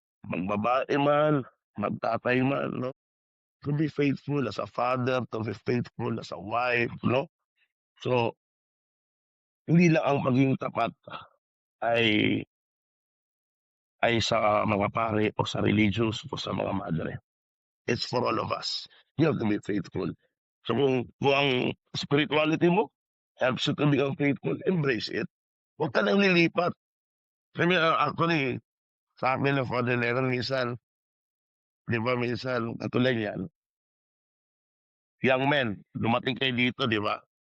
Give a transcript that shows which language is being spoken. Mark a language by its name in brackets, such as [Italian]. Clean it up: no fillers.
[Filipino] Magbabae man, magtatay man, [English] no? To be faithful as a father, to be faithful as a wife, no? [Filipino] So, hindi lang ang pagiging tapat ay sa mga pare o sa religious o sa mga madre. [English] It's for all of us. You have to be faithful. So [Filipino] kung ang [English] spirituality mo helps you to become faithful, embrace it. [Filipino] Huwag ka nang lilipat. Kasi actually, sa akin ng Father Leron, minsan, di ba, minsan, katulad yan, [English] young men, [Filipino] dumating kayo dito, di ba?